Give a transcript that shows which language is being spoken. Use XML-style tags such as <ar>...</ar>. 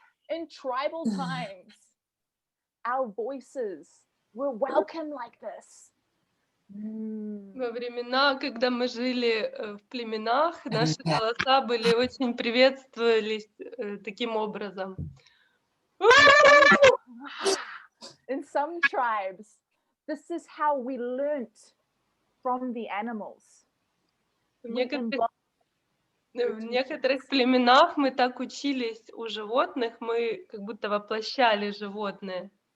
<en>In tribal times, our voices were welcome like this.</en> <ru>Во времена, когда мы жили в племенах, наши голоса были очень приветствовались таким образом.</ru> <en>In some tribes, this is how we learnt from the animals.</en> <ru>В некоторых племенах мы так учились у животных, мы как будто воплощали животное.</ru>